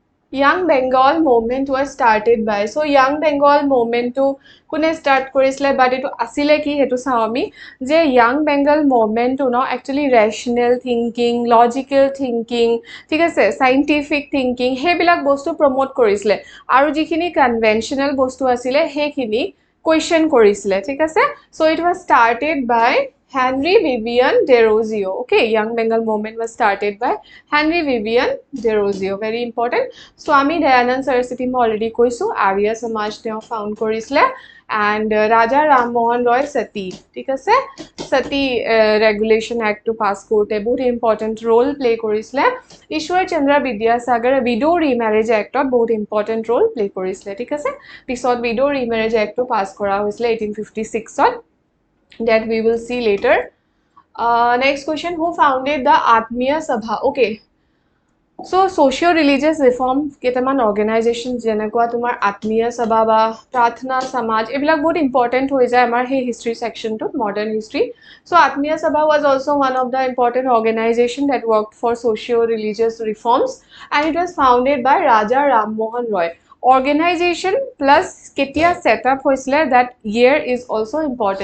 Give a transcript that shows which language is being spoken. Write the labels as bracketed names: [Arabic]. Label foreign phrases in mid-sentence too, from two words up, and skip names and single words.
[English] Young Bengal movement was started by. [Assamese] So Young Bengal movement to কোনে start কৰিছিলে but এটো আসিলে কি হেতু চাও আমি যে Young Bengal movement to [English] no actually rational thinking, logical thinking, [Assamese] ঠিক আছে, [English] scientific thinking [Assamese] হেবিলাক বস্তু promote কৰিছিলে আৰু যিখিনি conventional বস্তু আছিলে হেখিনি question কৰিছিলে, ঠিক আছে। [English] So it was started by Henry Vivian Derozio. Okay, Young Bengal movement was started by Henry Vivian Derozio. Very important. [Assamese] Swami Dayanand Saraswati মই already কৈছো Arya Samaj তেওঁ found কৰিছিলে and Raja Ram Mohan Roy Sati, ঠিক আছে, Sati Regulation Act to pass কৰোতে বহুত [English] important role play [Assamese] কৰিছিলে। Ishwar Chandra Vidyasagar Widow Remarriage Act বহুত [English] important role play [Assamese] কৰিছিলে, ঠিক আছে। পিছত Widow Remarriage Act to pass কৰা হৈছিলে 1856 ত, [English] that we will see later. Next question, who founded the Atmiya Sabha? [Assamese] Okay, so [English] socio-religious reform [Assamese] কেটামান organization যেনেকুৱা তোমাৰ আত্মীয় সভা বা প্ৰাৰ্থনা সমাজ এবিলাক বহুত important হৈ যায় আমাৰ সেই [English] history section [Assamese] to [English] modern history. So Atmiya Sabha was also one of the important organization that worked for socio-religious reforms and it was founded by Raja Ram Mohan Roy. Organization plus ketia setup hoisile, that year is also important.